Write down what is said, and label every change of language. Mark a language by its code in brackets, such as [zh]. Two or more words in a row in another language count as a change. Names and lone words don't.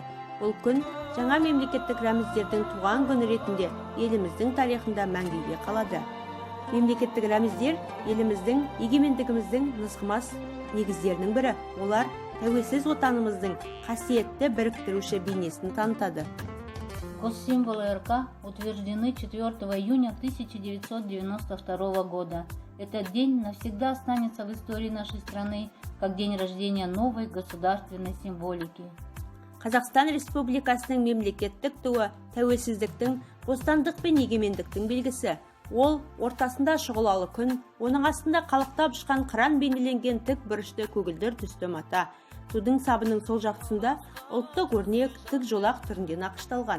[kk] Бұл күн жаңа мемлекеттік рәміздердің туған күні ретінде еліміздің тарихында мәңгіге қалады. Мемлекеттік рәміздер еліміздің егемендігіміздің нызғымас негіздерінің бірі. Олар тәуелсіз отанымыздың қасиетті біріктіруші бейнесін танытады. [ru] Госсимволы РК утверждены 4 июня 1992 года. Этот день навсегда останется в истории нашей страны как день рождения новой государственной символики. [kk] Қазақстан Республикасының мемлекеттік туы тәуелсіздіктің, бостандық пен егемендіктің белгісі. Ол ортасында шұғылалы күн, оның астында қалықтап ұшқан қыран бейнеленген тік бұрышты көгілдір түсті мата. Тудың сабының сол жақтысында ұлттық өрнек тік жолақ түрінде нақышталған.